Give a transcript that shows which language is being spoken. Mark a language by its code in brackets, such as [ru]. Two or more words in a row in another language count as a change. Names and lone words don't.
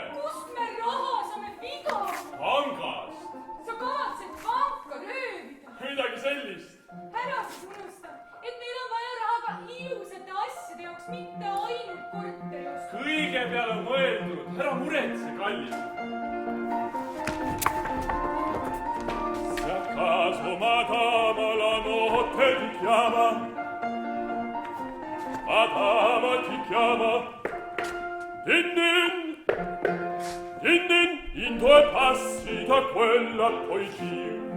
[et] Kust me raha saame, Figaro? Pangast. Sa kavatsed panka röövida. Midagi sellist. Ära siis unusta, et meil on vaja raha ka ilusate asjade jaoks, mitte ainult korteri osta. Kõige peale on mõeldud. Ära muretse, kallis. [it] Se a caso madama la notte ti chiama, madama ti chiama, din din, in 2 passi da quella puoi gir.